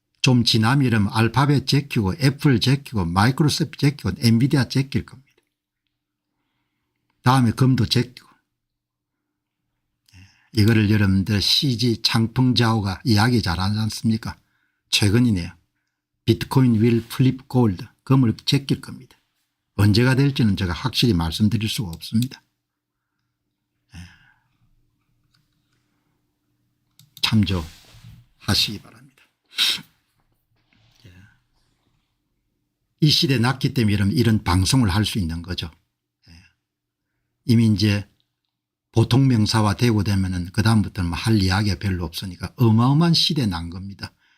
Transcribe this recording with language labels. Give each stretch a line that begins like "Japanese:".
Korean: 좀 지나면 이러면 알파벳 제끼고 애플 제끼고 마이크로소프트 제끼고 엔비디아 제낄 겁니다. 다음에 금도 제끼고. 예. 이거를 여러분들 CG 장펑자오가 이야기 잘하지 않습니까? 최근이네요.
English: 비트코인 will flip gold.
Korean: 금을 제낄 겁니다. 언제가 될지는 제가 확실히 말씀드릴 수가 없습니다. 참조하시기 바랍니다. 이 시대에 났기 때문에 이런 방송을 할 수 있는 거죠. 이미 이제 보통 명사화 되고 되면은 그다음부터는 할 이야기가 별로 없으니까 어마어마한 시대에 난 겁니다.